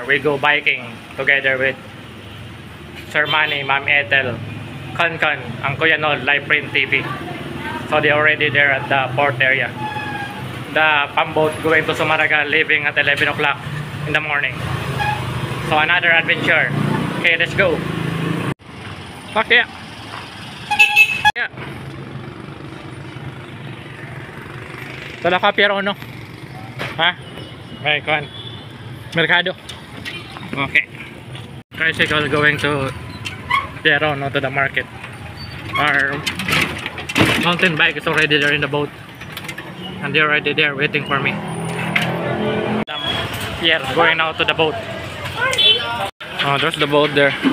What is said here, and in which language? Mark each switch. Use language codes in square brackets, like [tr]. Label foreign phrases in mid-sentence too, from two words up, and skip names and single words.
[en] We go biking together with Sir Manny, Ma'am Ethel, Kankan, ang Kuya Nol, Live Print TV. So they're already there at the port area. The pamboat going to Sumaraga, leaving at 11 o'clock in the morning. So another adventure. Okay, let's go. Fuck yeah. Yeah. [tl] Tala ka, Piero, no? Ha? Okay, kuhan. Mercado. [en] Okay. Tricycle going to Piero, no, to the market. Our mountain bike is already there in the boat. And they're already there waiting for me. Pierre going now to the boat. Oh, there's the boat there.